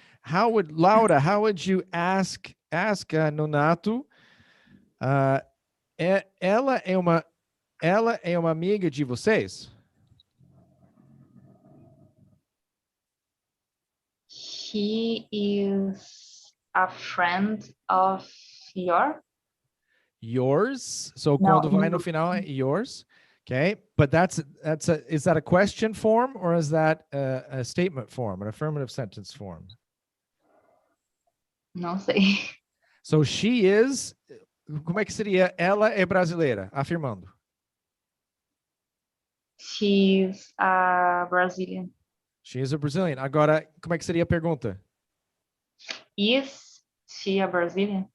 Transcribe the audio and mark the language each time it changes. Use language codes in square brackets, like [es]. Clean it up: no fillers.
[en] How would, Laura, how would you ask Nonato, [pt] ela é uma amiga de vocês? [en] He is a friend of Yours. So No, [pt] quando vai no final é yours. [en] Okay. But is that a question form or is that a statement form, an affirmative sentence form? [pt] Não sei. [en] So she is, [pt] como é que seria ela é brasileira? Afirmando. [en] She's a Brazilian. She is a Brazilian. [pt] Agora, como é que seria a pergunta? [en] Is she a Brazilian?